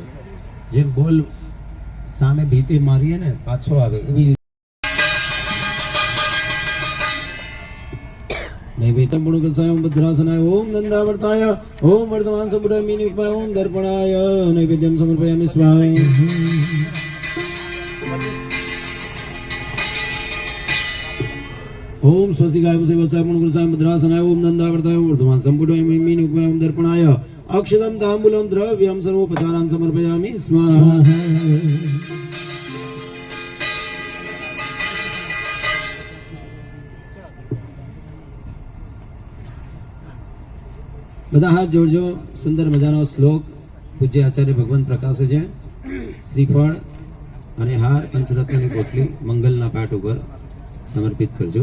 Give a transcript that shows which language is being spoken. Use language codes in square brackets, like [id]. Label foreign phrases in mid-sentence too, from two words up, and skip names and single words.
[gu] જેમ બોલ સામે ભીતે મારીએ ને પાછો આવે એવી [sa] नैवेद्यम गुणकसाय ओम भद्रासनाय ओम नंदावर्ताय ओम वर्धमान समुदाय मीनुकमाय ओम दर्पणाय नैवेद्यम समर्पयामि स्वाहा. ओम स्वस्तिकाय वसाय मुनकुलसाय भद्रासनाय ओम नंदावर्ताय ओम वर्धमान संपुटाय मीनुकमाय ओम दर्पणाय अक्षतम तांबूलम द्रव्यम सर्वोपचारान् समर्पयामि स्वाहा. [gu] બધા હાથ જોડજો. સુંદર મજાનો શ્લોક પૂજ્ય આચાર્ય ભગવાન પ્રકાશે છે. શ્રીફળ અને હાર પંચરત્નની પોટલી મંગલના પાઠ ઉપર સમર્પિત કરજો.